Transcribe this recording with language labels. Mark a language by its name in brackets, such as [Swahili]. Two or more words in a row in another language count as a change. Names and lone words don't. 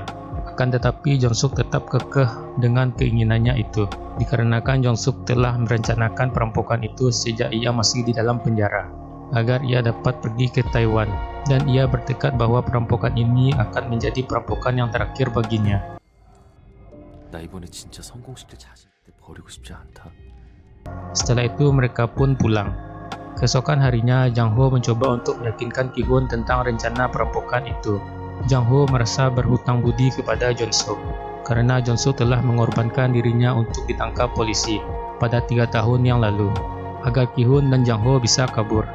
[Indonesian] Akan tetapi Jong-suk tetap kekeh dengan keinginannya itu, dikarenakan Jong-suk telah merencanakan perampokan itu sejak ia masih di dalam penjara, agar ia dapat pergi ke Taiwan, dan ia bertekad bahwa perampokan ini akan menjadi perampokan yang terakhir baginya. [Korean] 나 이번에 진짜 성공시킬 자신 있는데 버리고 싶지 않다. [Indonesian] Setelah itu mereka pun pulang. Keesokan harinya, Jang-ho mencoba untuk meyakinkan Ki-hun tentang rencana perampokan itu. Jang-ho merasa berhutang budi kepada Jong-suk, karena Jong-suk telah mengorbankan dirinya untuk ditangkap polisi pada 3 tahun yang lalu, agar Ki-hun dan Jang-ho bisa kabur.